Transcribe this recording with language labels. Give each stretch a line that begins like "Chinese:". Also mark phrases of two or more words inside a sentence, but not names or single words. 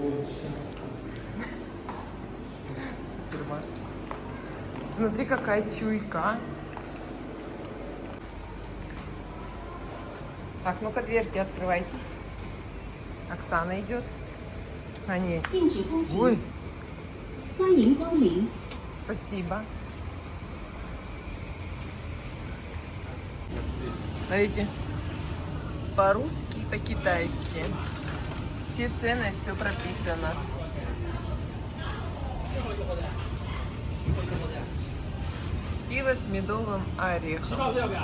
Russian: Супермаркет. Смотри, какая чуйка. Так, ну-ка, дверки открывайтесь. Оксана идет. А нет.
Chinese: 禁止通行，
Russian: Ой,
Chinese: 欢迎光临。
Russian: спасибо. Смотрите. По-русски и по-китайски. Все цены, все прописано. Пиво с медовым орехом.